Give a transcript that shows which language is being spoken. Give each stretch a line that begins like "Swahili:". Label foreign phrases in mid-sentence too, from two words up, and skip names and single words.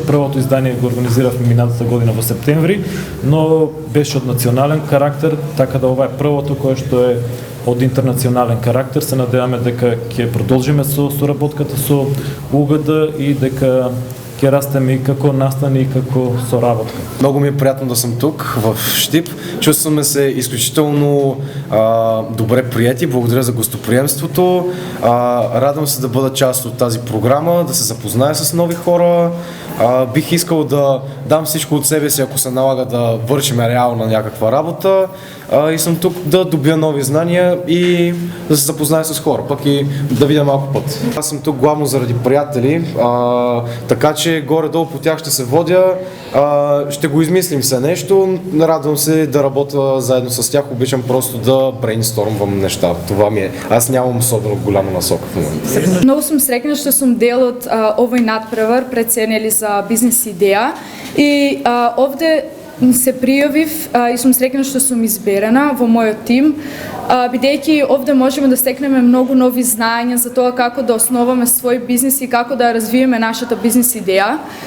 Macedonian: Првото издание го организиравме минатата година во септември, но беше од национален карактер, така да ова е првото кое што е од интернационален карактер. Се надеваме дека ќе продолжиме со соработката со УГД и дека ќе растеме и како настани и како соработка. Многу ми е пријатно да сум
Bulgarian: тук в
Macedonian: Штип. Чувстваме се исклучително добре пријати.
Bulgarian: Благодаря за гостоприемството. Радвам се да бъда част от тази програма, да се запозная с нови хора. Бих искал да дам всичко от себе си, ако се налага да вършим реално някаква работа. И съм тук да добия нови знания и да се запозная с хора, пък и да видя малко път. Аз съм тук главно заради приятели, така че горе-долу по тях ще се водя, ще го измислим се нещо, радвам се да работя заедно с тях, обичам просто да брейнстормвам неща, това ми е. Аз нямам особено голяма насока в момента.
Macedonian: Много съм срекна што сум дел од овој надпревар преценели за бизнес идеја и овде се пријавив и сум срекна што сум изберена во мојот тим, бидејќи овде можеме да стекнеме многу нови знања за тоа како да основаме свој бизнес и како да развиеме нашата бизнес идеја.